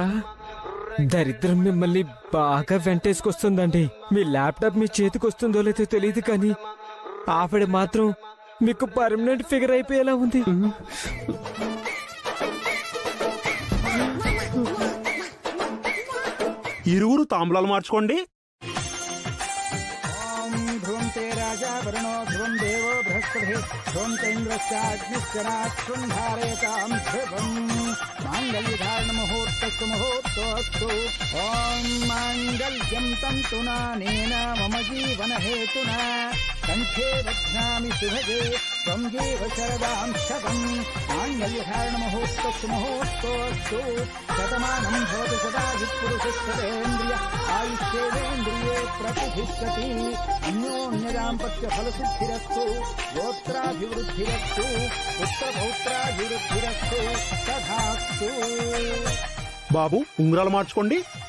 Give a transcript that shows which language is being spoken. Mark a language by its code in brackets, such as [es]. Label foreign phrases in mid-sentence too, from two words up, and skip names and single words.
[te] దరిద్రం మిమ్మల్ని బాగా వెంటేసుకొస్తుందండి. మీ ల్యాప్టాప్ మీ చేతికి వస్తుందో లేదో తెలియదు, కానీ ఆవిడ మాత్రం మీకు [en] permanent figure [te] అయిపోయేలా ఉంది. ఇరువురు తాంబూలాలు మార్చుకోండి. [sa] ध्रुवं ते राजा वरुणो ध्रुवं देवो बृहस्पति ध्रुवं तेन्द्रश्चाग्निश्चरात्सुं धारयतां ध्रुवम् माङ्गल्यधारण मुहूर्तस्तु मुहूर्तोऽस्तु. ॐ माङ्गल्यं तन्तुनानेन मम जीवनहेतुना कण्ठे बध्नामि सुभगे त्वं जीव शरदां शतम् माङ्गल्यधारण मुहूर्तस्तु मुहूर्तोऽस्तु शतमानं भवति सदाहि पुरुषस्तेन्द्रिय आयुष्येन्द्रिये प्रतिष्ठति अन्योन्यदाम्पत्य फलसिद्धिरस्तु गोत्राभिवृद्धिरस्तु पुत्रपौत्राभिवृद्धिरस्तु तथास्तु. [te] బాబు, ఉంగరాలు మార్చుకోండి.